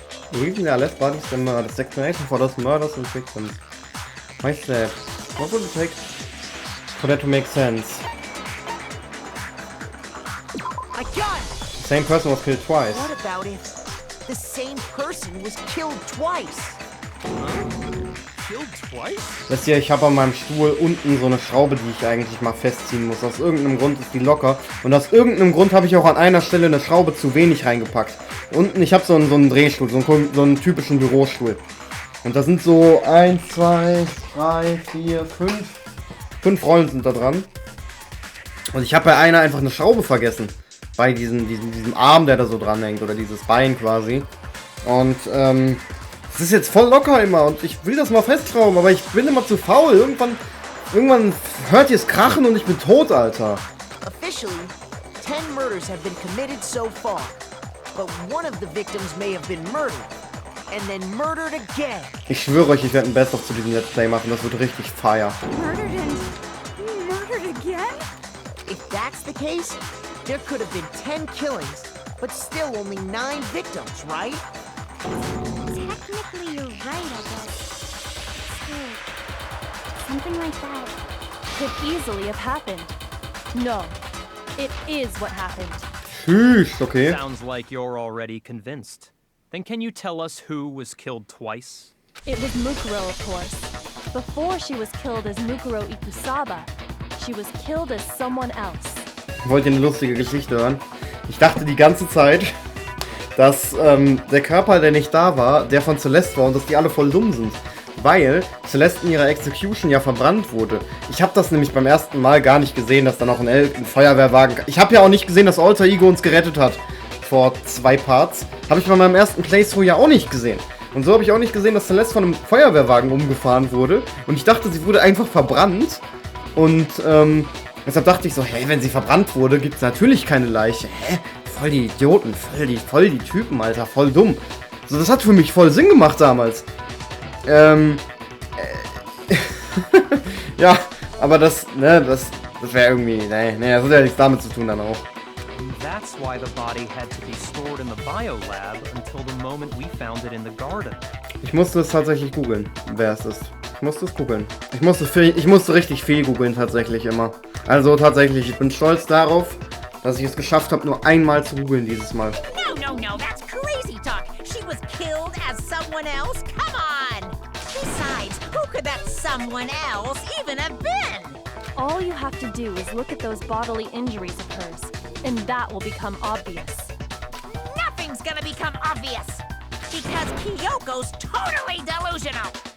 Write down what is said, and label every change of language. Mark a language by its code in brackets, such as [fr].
[en] The reason there are less bodies than murders. The explanation for those murders and victims. Myself. What would it take for that to make sense? I got it! The same person was killed twice. What about if the same person was killed twice? Killed twice? [de] Wisst ihr, ich habe an meinem Stuhl unten so eine Schraube, die ich eigentlich mal festziehen muss. Aus irgendeinem Grund ist die locker. Und aus irgendeinem Grund habe ich auch an einer Stelle eine Schraube zu wenig reingepackt. Unten, ich habe so einen Drehstuhl, so einen typischen Bürostuhl. Und da sind so 1, 2, 3, 4, 5. 5 Rollen sind da dran. Und ich habe bei einer einfach eine Schraube vergessen. Bei diesem Arm, der da so dran hängt. Oder dieses Bein quasi. Und, es ist jetzt voll locker immer. Und ich will das mal festschrauben. Aber ich bin immer zu faul. Irgendwann hört ihr es krachen und ich bin tot, Alter. [en] Officially, 10 murders have been committed so far. But one of the victims may have been murdered. And then murdered again. [de] Ich schwöre euch, ich werde ein Best-of zu diesem Let's Play machen. Das wird richtig fire. [en] Murdered and murdered again? If that's the case, there could have been 10 killings, but still only 9 victims, right? Technically, you're right, I guess. Still, something like that. Could easily have happened. No, it is what happened. [de] Tschüss, okay. [en] Sounds like you're already convinced. Then can you tell us who was killed twice? It was Mukuro, of course. Before she was killed as Mukuro Ikusaba, she was killed as someone else. [de] Wollt ihr eine lustige Geschichte hören? Ich dachte die ganze Zeit, dass der Körper, der nicht da war, der von Celeste war und dass die alle voll dumm sind. Weil Celeste in ihrer Execution ja verbrannt wurde. Ich habe das nämlich beim ersten Mal gar nicht gesehen, dass da noch ein Feuerwehrwagen... Ich habe ja auch nicht gesehen, dass Alter Ego uns gerettet hat. Vor 2 Parts. Habe ich bei meinem ersten Playthrough ja auch nicht gesehen. Und so habe ich auch nicht gesehen, dass Celeste von einem Feuerwehrwagen umgefahren wurde. Und ich dachte, sie wurde einfach verbrannt. Und deshalb dachte ich so, hey, wenn sie verbrannt wurde, gibt es natürlich keine Leiche. Hä? Voll die Idioten, voll die Typen, Alter, voll dumm. So, das hat für mich voll Sinn gemacht damals. Ja, aber das wäre irgendwie, das hat ja nichts damit zu tun dann auch. [en] That's why the body had to be stored in the biolab until the moment we found it in the garden. [de] Ich musste es tatsächlich googeln, wer es ist. Ich musste es googeln. Ich musste richtig viel googeln tatsächlich immer. Also tatsächlich, ich bin stolz darauf, dass ich es geschafft habe, nur einmal zu googeln dieses Mal. [en] No, that's crazy talk. She was killed as someone else? Come on! Besides, who could that someone else even have been? All you have to do is look at those bodily injuries of hers, and that will become obvious. Nothing's gonna become obvious, because Kyoko's totally delusional.